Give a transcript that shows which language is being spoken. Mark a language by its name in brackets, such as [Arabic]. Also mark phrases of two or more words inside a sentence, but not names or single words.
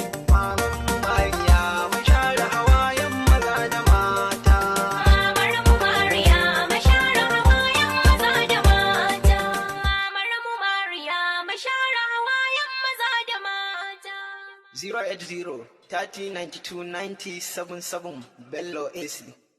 [Hausa] Maman Mariya, mu share hawayen maza da mata. Mamar mu Mariya, mu share hawayen maza da mata. Mamar mu Mariya, mu share hawayen maza da mata. [English] Zero eight zero, thirty, ninety-two, ninety, seven, seven, Bello A C.